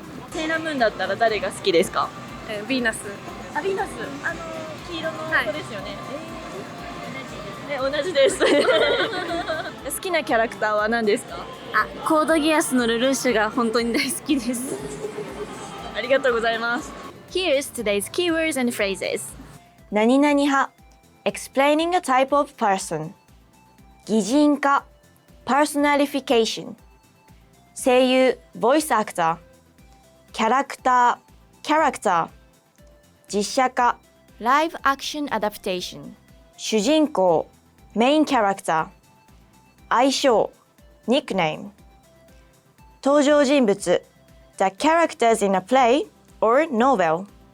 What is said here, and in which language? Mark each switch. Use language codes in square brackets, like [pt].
[ja] セーラームーンだったら誰が好きですか？ヴィーナス。あ、ヴィーナス。黄色の子ですよね。同じです。好きなキャラクターは何ですか？コードギアスのルルーシュが本当に大好きです。ありがとうございます。 [en] Here's today's keywords and phrases. 何々派 explaining a type of person. 擬人化 personalification. 声優 voice actor. キャラクター character. 実写化 live action adaptation. 主人公 main character. 愛称 nickname. 登場人物 the characters in a play or novel.